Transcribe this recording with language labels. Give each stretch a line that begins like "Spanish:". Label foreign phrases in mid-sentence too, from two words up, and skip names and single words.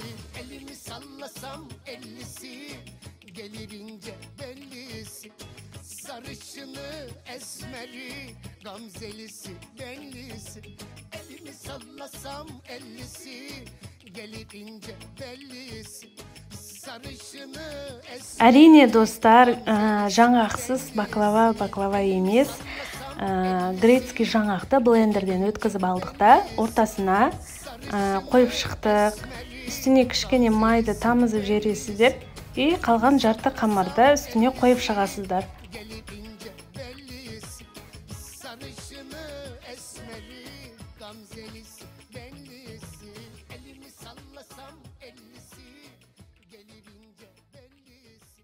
Turkish: Elimi sallasam ellisi, gelir ince bellisi. Sarışını, esmeri, gamzelisi, benlisi. Elimi sallasam ellisi, gelir ince bellisi. Sarışını,
Kazakh: Әрине достар, жаңақсыз баклава емес. Грецкий жаңақты блендерден өткізіп алдық та, ортасына қойып шықтық. Үстіне кішкене майды тамызып жібересіздер. И қалған жарты қамырды үстіне қойып шығасыздар.
Turkish: gelir ince bellisi. Sarışını, esmeri, gamzelisi, benlisi. Elimi sallasam ellisi, gelir ince bellisi.